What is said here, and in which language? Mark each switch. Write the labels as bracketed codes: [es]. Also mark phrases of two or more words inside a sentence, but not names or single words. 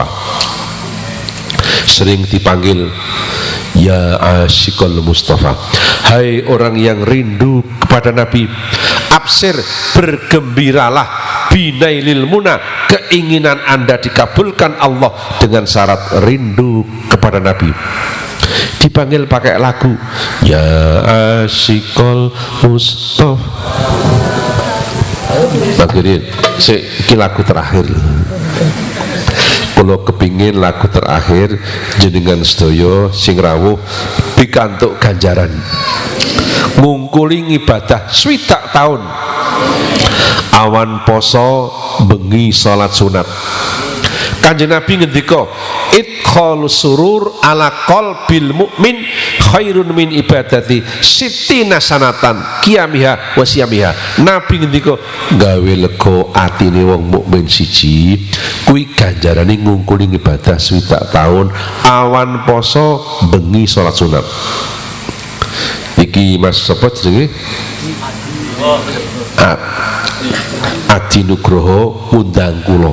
[id] Sering dipanggil [ar] يا عاشق المصطفى, [id] hai orang yang rindu kepada Nabi, absir, bergembiralah, [ar] بنيل المنى, [id] keinginan Anda dikabulkan Allah dengan syarat rindu kepada Nabi. Dipanggil pakai lagu [ar] يا عاشق المصطفى. [id] Akhirnya ini lagu terakhir. [jv] Kalau kepingin lagu terakhir jenengan sedaya sing rawuh pikantuk ganjaran ngungkuli ibadah swidak tahun, awan poso bengi salat sunat. Kanjeng Nabi ngendika [ar] إدخال السرور على قلب المؤمن خير من عبادة ستين سنة قيامها وصيامها. [jv] Nabi ngendika gawe lega atine wong mukmin siji kuwi ganjarane ngungkuli ibadah swidak taun, awan poso bengi salat sunat. Iki Mas sapa jenenge? Adi Nugroho undang kula.